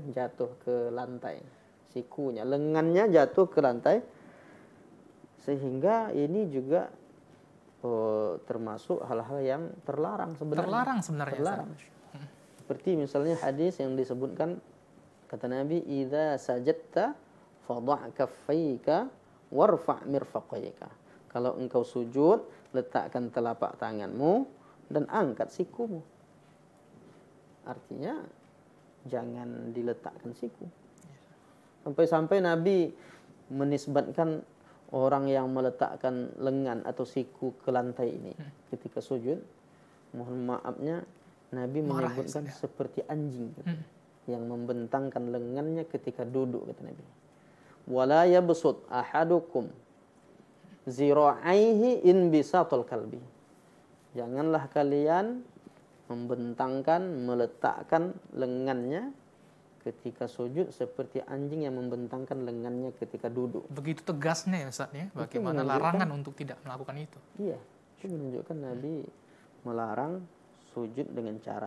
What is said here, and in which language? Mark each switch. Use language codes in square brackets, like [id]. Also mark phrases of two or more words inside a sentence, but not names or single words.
[id] Jatuh ke lantai, sikunya, lengannya jatuh ke lantai, sehingga ini juga termasuk hal-hal yang terlarang sebenarnya. Terlarang sebenarnya. Terlarang. Seperti misalnya hadis yang disebutkan, kata Nabi, [ar] "إذا سجدت فضع كفيك وارفع مرفقيك." [id] Kalau engkau sujud, letakkan telapak tanganmu dan angkat sikumu. Artinya jangan diletakkan siku. Sampai-sampai Nabi menisbatkan orang yang meletakkan lengan atau siku ke lantai ini ketika sujud, mohon maafnya, Nabi menyebutkan seperti anjing yang membentangkan lengannya ketika duduk, kata Nabi. [ar] ولا يبسط أحدكم ذراعيه انبساط الكلب. [id] Janganlah kalian membentangkan, meletakkan lengannya ketika sujud seperti anjing yang membentangkan lengannya ketika duduk. Begitu tegasnya ya Ustaz ya, bagaimana larangan untuk tidak melakukan itu. Iya, itu menunjukkan Nabi melarang sujud dengan cara.